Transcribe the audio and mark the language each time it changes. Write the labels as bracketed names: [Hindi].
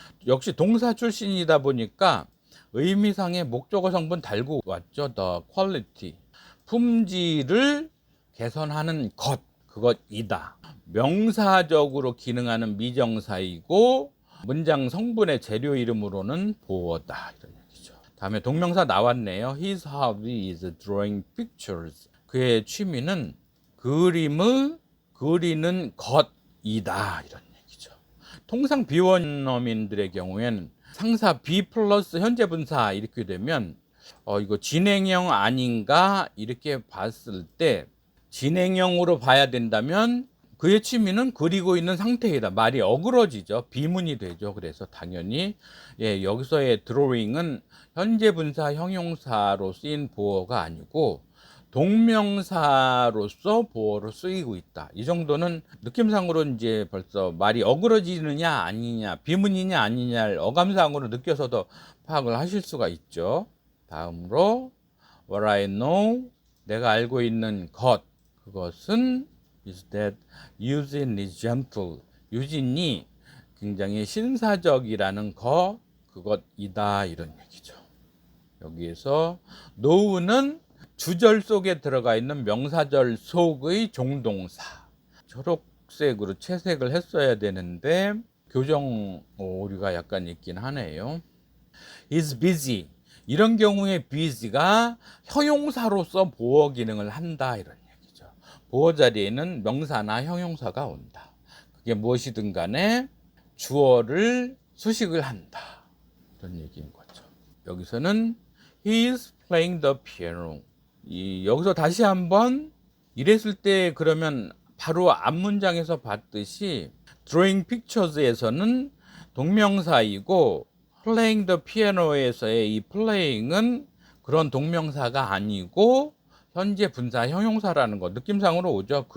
[Korean] 역시 동사 출신이다 보니까 의미상의 목적어 성분 달고 왔죠. [English] The quality. [Korean] 품질을 개선하는 것, 그것이다. 명사적으로 기능하는 미정사이고 문장 성분의 재료 이름으로는 보어다. 이런 얘기죠. 다음에 동명사 나왔네요. [English] His hobby is drawing pictures. [Korean] 그의 취미는 그림을 그리는 것이다. 이런 얘기죠. 통상 비원어민들의 경우에는 상사 be 플러스 현재 분사 이렇게 되면 이거 진행형 아닌가 이렇게 봤을 때 진행형으로 봐야 된다면 그의 취미는 그리고 있는 상태이다. 말이 어그러지죠. 비문이 되죠. 그래서 당연히 여기서의 drawing은 현재 분사 형용사로 쓰인 보어가 아니고 동명사로서 보어로 쓰이고 있다. 이 정도는 느낌상으로 이제 벌써 말이 어그러지느냐 아니냐, 비문이냐 아니냐를 어감상으로 느껴서도 파악을 하실 수가 있죠. 다음으로 [English] what I know, [Korean] 내가 알고 있는 것, 그것은 [English] is that Eugene is gentle. [Korean] 유진이 굉장히 신사적이라는 그것이다. 이런 얘기죠. 여기에서 know는 주절 속에 들어가 있는 명사절 속의 종동사. 초록색으로 채색을 했어야 되는데 교정 오류가 약간 있긴 하네요. [English] is busy. [Korean] 이런 경우에 busy가 형용사로서 보어 기능을 한다. 이런 얘기죠. 보어 자리에는 명사나 형용사가 온다. 그게 무엇이든 간에 주어를 수식을 한다. 이런 얘기인 거죠. 여기서는 [English] he is playing the piano. [Korean] 여기서 다시 한번 이랬을 때 그러면 바로 앞문장에서 봤듯이 [English] drawing pictures [Korean] 에서는 동명사이고 [English] playing the piano [Korean] 에서의 이 playing은 그런 동명사가 아니고 현재 분사 형용사라는 거 느낌상으로 오죠.